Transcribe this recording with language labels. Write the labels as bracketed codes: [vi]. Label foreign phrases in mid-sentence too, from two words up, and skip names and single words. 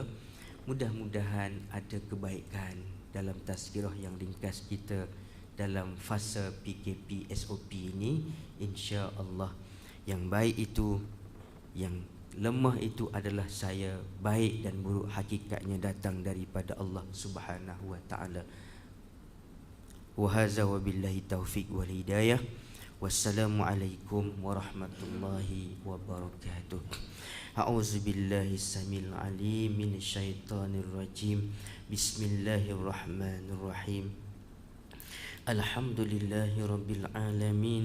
[ms] Mudah-mudahan ada kebaikan dalam tazkirah yang ringkas kita dalam fasa PKP SOP ini [ar] إن شاء الله. [ms] Yang baik itu, yang lemah itu adalah saya. Baik dan buruk hakikatnya datang daripada Allah [ar] سبحانه وتعالى. وهذا وبالله التوفيق والهداية. والسلام عليكم ورحمة الله وبركاته. أعوذ بالله السميع العليم من الشيطان الرجيم. بسم الله الرحمن الرحيم الحمد لله رب العالمين.